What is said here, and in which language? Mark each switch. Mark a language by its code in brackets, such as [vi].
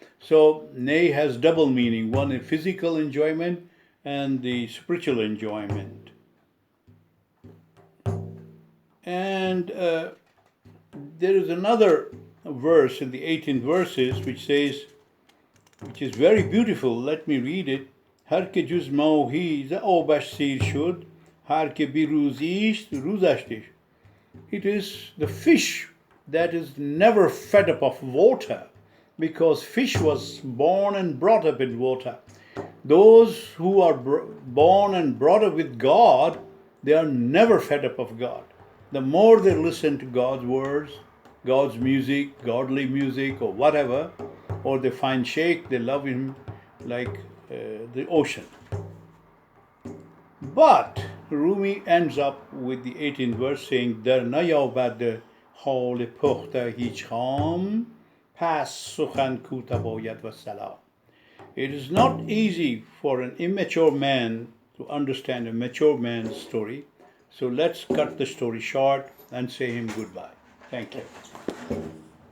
[en] So nay has double meaning, one is physical enjoyment and the spiritual enjoyment. And there is another verse in the 18 verses which says, which is very beautiful. Let me read it. [fa] هر که جز ماهی ز آبش سیر شد هر که بی روزیست روزشتش. [en] It is the fish that is never fed up of water, because fish was born and brought up in water. Those who are born and brought up with God, they are never fed up of God. The more they listen to God's words, God's music, godly music, or whatever, or they find Shaykh, they love him like the ocean. But Rumi ends up with the 18th verse saying, [fa] در نیابد حال پخته هیچ خام پس سخن کوته باید و سلام. [en] It is not easy for an immature man to understand a mature man's story. So let's cut the story short and say him goodbye. Thank you.